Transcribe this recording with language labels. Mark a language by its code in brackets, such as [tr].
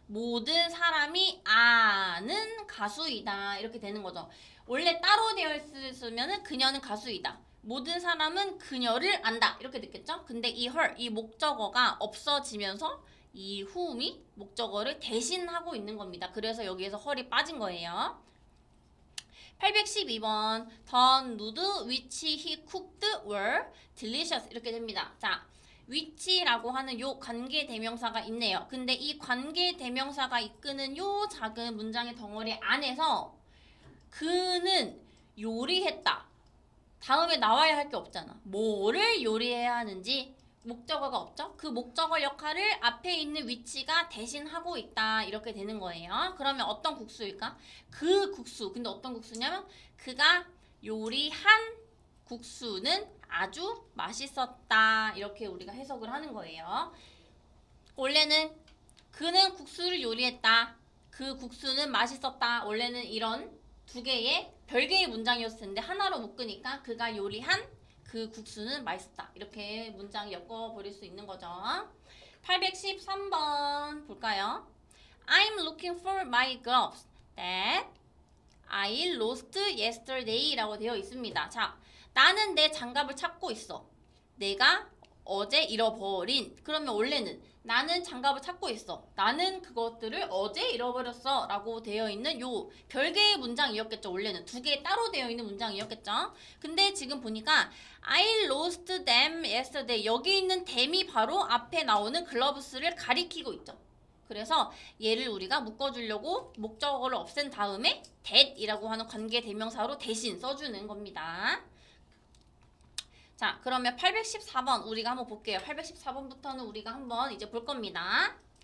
[ko] 모든 사람이 아는 가수이다. 이렇게 되는 거죠. 원래 따로 되어 있으면 그녀는 가수이다. 모든 사람은 그녀를 안다. 이렇게 됐겠죠? 근데 이 her, 이 목적어가 없어지면서 이 whom이 목적어를 대신하고 있는 겁니다. 그래서 여기에서 her이 빠진 거예요. [en] 812번 The noodles which he cooked were delicious [ko] 이렇게 됩니다. 자, which라고 하는 요 관계대명사가 있네요. 근데 이 관계대명사가 이끄는 요 작은 문장의 덩어리 안에서 그는 요리했다. 다음에 나와야 할 게 없잖아. 뭐를 요리해야 하는지 목적어가 없죠? 그 목적어 역할을 앞에 있는 which가 대신하고 있다. 이렇게 되는 거예요. 그러면 어떤 국수일까? 그 국수. 근데 어떤 국수냐면 그가 요리한 국수는 아주 맛있었다. 이렇게 우리가 해석을 하는 거예요. 원래는 그는 국수를 요리했다. 그 국수는 맛있었다. 원래는 이런 두 개의 별개의 문장이었을 텐데 하나로 묶으니까 그가 요리한 그 국수는 맛있었다. 이렇게 문장 엮어버릴 수 있는 거죠. 813번 볼까요? [en] I'm looking for my gloves that I lost yesterday [ko] 라고 되어 있습니다. 자, 나는 내 장갑을 찾고 있어. 내가 어제 잃어버린. 그러면 원래는 나는 장갑을 찾고 있어. 나는 그것들을 어제 잃어버렸어 라고 되어 있는 요 별개의 문장이었겠죠. 원래는 두 개 따로 되어 있는 문장이었겠죠. 근데 지금 보니까 [en] I lost them yesterday. [ko] 여기 있는 them이 바로 앞에 나오는 글러브스를 가리키고 있죠. 그래서 얘를 우리가 묶어주려고 목적어를 없앤 다음에 that이라고 하는 관계대명사로 대신 써주는 겁니다. 자, 그러면 814번 우리가 한번 볼게요. 814번부터는 우리가 한번 이제 볼 겁니다.